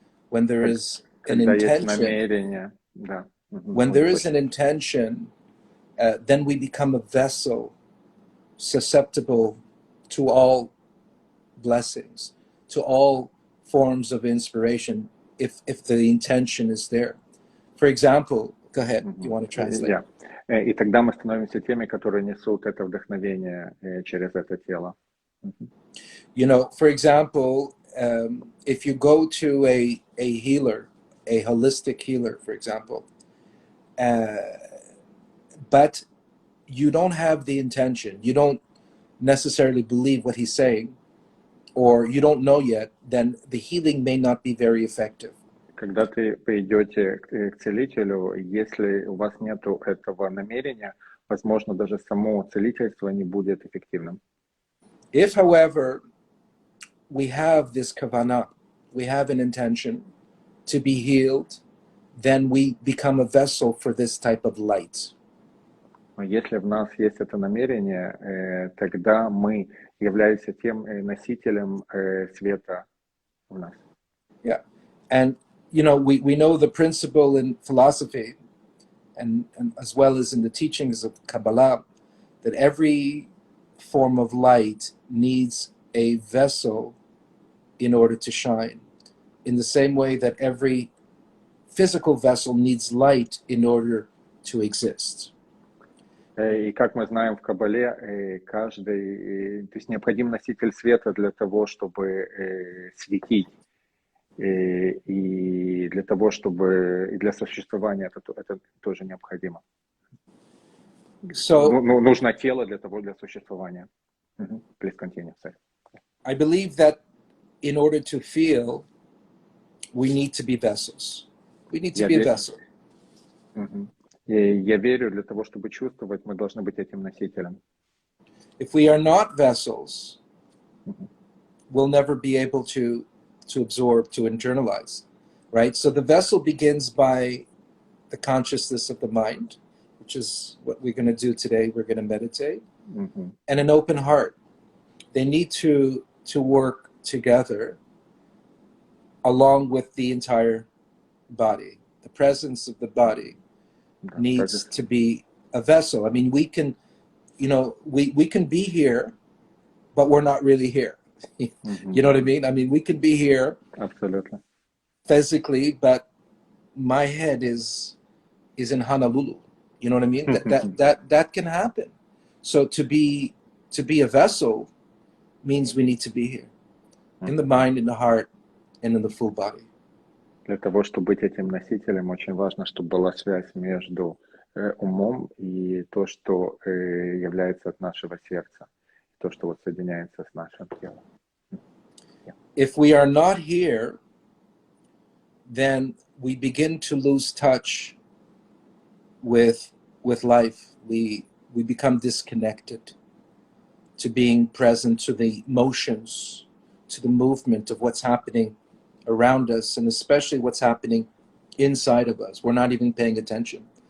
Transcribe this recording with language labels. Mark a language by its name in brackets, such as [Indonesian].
[English] When there is an intention, when there is an intention, then we become a vessel susceptible to all blessings, to all forms of inspiration, if the intention is there. For example, go ahead, you want to translate? Yeah. [Russian] И тогда мы становимся теми, которые несут это вдохновение через это тело. [English] For example, if you go to a healer, a holistic healer, for example, but you don't have the intention, you don't necessarily believe what he's saying, or you don't know yet, then the healing may not be very effective. [Russian] Когда ты пойдете к целителю, если у вас нет этого намерения, возможно, даже само целительство не будет эффективным. [English] If, however, we have this kavanah, we have an intention to be healed, then we become a vessel for this type of light. [Russian] Если в нас есть это намерение, тогда мы являемся тем носителем света в нас. [English] Yeah, and we know the principle in philosophy, and as well as in the teachings of Kabbalah, that every form of light needs a vessel in order to shine, in the same way that every physical vessel needs light in order to exist. [Russian] И как мы знаем в Кабале, каждый, то есть необходим носитель света для того, чтобы светить, и для того, чтобы и для существования это тоже необходимо. [English] So [Russian] нужно тело для существования. [English] Please continue, sir. I believe that in order to feel, we need to be vessels. We need to be a vessel. [Russian] Я верю, для того, чтобы чувствовать, мы должны быть этим носителем. [English] If we are not vessels, we'll never be able to absorb, to internalize, right? So the vessel begins by the consciousness of the mind, which is what we're going to do today. We're going to meditate, and an open heart. They need to work together along with the entire body. The presence of the body needs to be a vessel. I mean, we can, we can be here, but we're not really here. You know what I mean? I mean, we can be here Absolutely. Physically, but my head is in Honolulu. You know what I mean? That can happen. So to be a vessel means we need to be here, in the mind, in the heart, and in the full body. [Russian] Для того, чтобы быть этим носителем, очень важно, чтобы была связь между умом и то, что является от нашего сердца, то, что вот соединяется с нашим телом. [English] If we are not here, then we begin to lose touch with life. We become disconnected to being present to the motions, to the movement of what's happening around us, and especially what's happening inside of us. We're not even paying attention.